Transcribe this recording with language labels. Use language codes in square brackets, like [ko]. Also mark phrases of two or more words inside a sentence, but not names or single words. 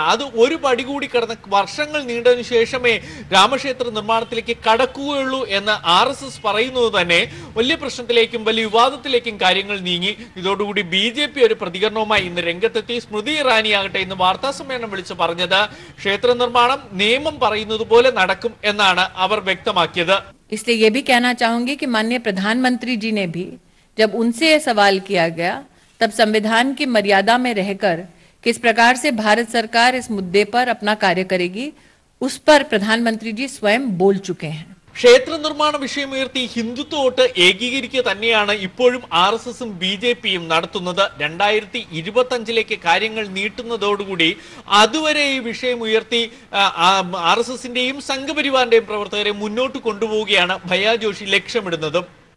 [ml] അത് ഒരു പടി കൂടി കടന്ന് വർഷങ്ങൾ നീണ്ടതിനു ശേഷമേ രാമക്ഷേത്ര നിർമ്മാണത്തിലേക്ക് കടക്കുകയുള്ളൂ എന്ന് RSS പറയുന്നത് തന്നെ വലിയ പ്രശ്നത്തിലേക്കും വലിയ വിവാദത്തിലേക്കും കാര്യങ്ങൾ നീങ്ങി. ഇതോടുകൂടി BJP ഒരു പ്രതികരണവുമായി ഇന്ന് രംഗത്തെത്തി. സ്മൃതി ഇറാനി ആകട്ടെ ഇന്ന് വാർത്താ സമ്മേളനം വിളിച്ച് പറഞ്ഞത് ക്ഷേത്ര നിർമ്മാണം നിയമം പറയുന്നത് പോലെ നടക്കും എന്നാണ് അവർ വ്യക്തമാക്കിയത്. [hi] इसलिए ये भी कहना चाहूंगी कि माननीय प्रधानमंत्री जी ने भी जब उनसे यह सवाल किया गया तब संविधान की मर्यादा में रहकर किस प्रकार से भारत सरकार इस मुद्दे पर अपना कार्य करेगी उस पर प्रधानमंत्री जी स्वयं बोल चुके हैं. [ml] ക്ഷേത്ര നിർമ്മാണ വിഷയമുയർത്തി ഹിന്ദുത്വ വോട്ട് ഏകീകരിക്കുക തന്നെയാണ് ഇപ്പോഴും RSSും BJPയും നടത്തുന്നത്. 2025 കാര്യങ്ങൾ നീട്ടുന്നതോടുകൂടി അതുവരെ ഈ വിഷയം ഉയർത്തി RSSന്റെയും സംഘപരിവാറിന്റെയും പ്രവർത്തകരെ മുന്നോട്ട് കൊണ്ടുപോവുകയാണ് ഭയ്യാജി ജോഷി ലക്ഷ്യമിടുന്നത്.